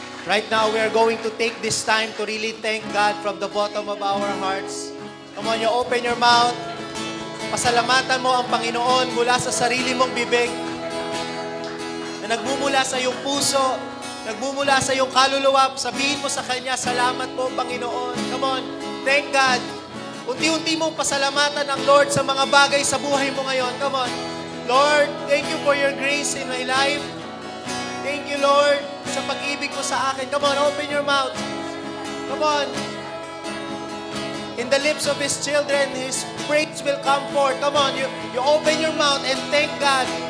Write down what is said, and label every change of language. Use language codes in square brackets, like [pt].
[en] Right now, we are going to take this time to really thank God from the bottom of our hearts. Come on, you open your mouth. [tl] Pasalamatan mo ang Panginoon mula sa sarili mong bibig na nagmumula sa iyong puso, nagmumula sa iyong kaluluwa. Sabihin mo sa Kanya, salamat po, Panginoon. [en] Come on, thank God. [tl] Unti-unti mong pasalamatan ang Lord sa mga bagay sa buhay mo ngayon. [en] Come on. Lord, thank you for your grace in my life. Thank you, [tl] Lord, sa pag-ibig mo sa akin. [en] Come on, open your mouth. Come on. In the lips of His children, His praise will come forth. Come on, you open your mouth and thank God.